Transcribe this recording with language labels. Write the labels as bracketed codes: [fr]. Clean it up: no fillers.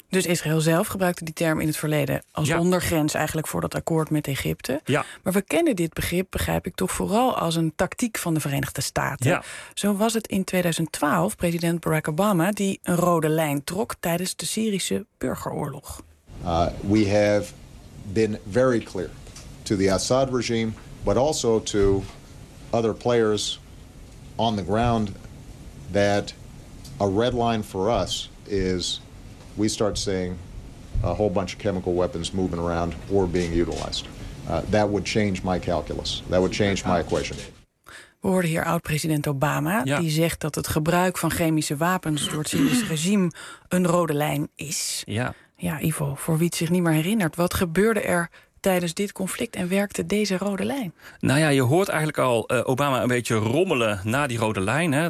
[nl] Dus Israël zelf gebruikte die term in het verleden als ondergrens eigenlijk voor dat akkoord met Egypte. Ja. Maar we kennen dit begrip, begrijp ik, toch vooral als een tactiek van de Verenigde Staten. Ja. Zo was het in 2012 president Barack Obama die een rode lijn trok tijdens de Syrische burgeroorlog. [en] We have been very clear to the Assad regime, but also to other players on the ground that a red line for us is we start seeing a whole bunch of chemical weapons moving around or being utilized. That would change my calculus. That would change my equation. [nl] We hoorden hier oud-president Obama, die zegt dat het gebruik van chemische wapens door het Syrische regime een rode lijn is. Ja, Ivo, voor wie het zich niet meer herinnert, wat gebeurde er tijdens dit conflict en werkte deze rode lijn? Nou ja, je hoort eigenlijk al Obama een beetje rommelen na die rode lijn.